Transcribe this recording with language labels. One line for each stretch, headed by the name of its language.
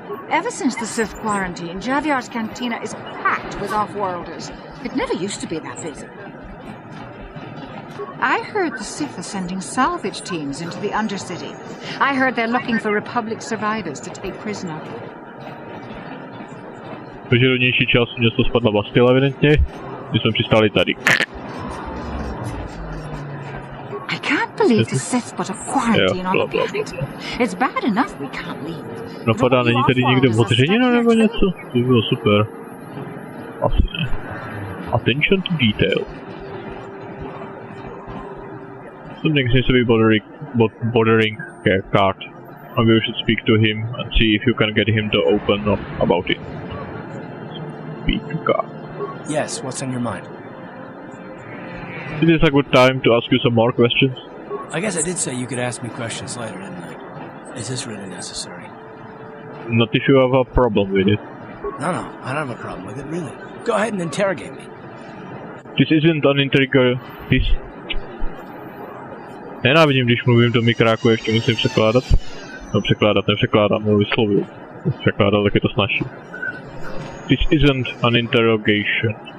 English: Ever since the Sith quarantine, Javiar's cantina is packed with off-worlders. It never used to be that busy. I heard the Sith are sending salvage teams into the Undercity. I heard they're looking for Republic survivors to take prisoner.
Czech: Takže do nější části město spadla Bastila evidentně, když jsme přistáli tady.
English: I can't believe the Sith put a quarantine on the planet. It's bad enough we can't leave.
Czech: Napadá, není tady někde odřenina nebo něco? To by bylo super. Asi ne.
English: Attention to detail. Something seems to be bothering cart. Maybe we should speak to him and see if you can get him to open up about it. Speak to God. Yes, what's on your mind? Is this a good time to ask you some more questions? I guess I did say you could ask me questions later, didn't I? Is this really necessary? Not if you have a problem with it. No, I don't have a problem with it, really. Go ahead and interrogate me. This isn't an this...
Czech: Nenávidím, když mluvím do mikráku, ještě musím překládat. No nepřekládám, mluvím slovy. Překládat, tak je to snažší.
English: This isn't an interrogation.